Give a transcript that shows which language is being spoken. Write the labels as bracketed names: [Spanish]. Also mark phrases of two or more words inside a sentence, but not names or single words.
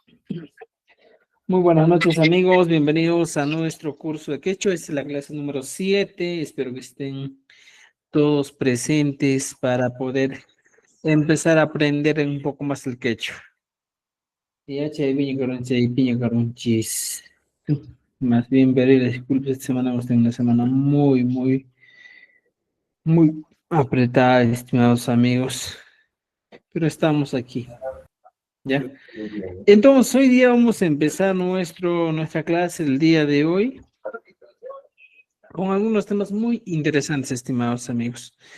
[Spanish] Muy buenas noches, amigos. Bienvenidos a nuestro curso de quechua. Esta es la clase número 7. Espero que estén todos presentes para poder empezar a aprender un poco más el quechua. Ya, chay, piña, carón, chay, piña, carón, chis. Más bien, pedir disculpas. Esta semana hemos tenido una semana muy apretada, estimados amigos. Pero estamos aquí, ¿ya? Entonces, hoy día vamos a empezar nuestra clase el día de hoy con algunos temas muy interesantes, estimados amigos.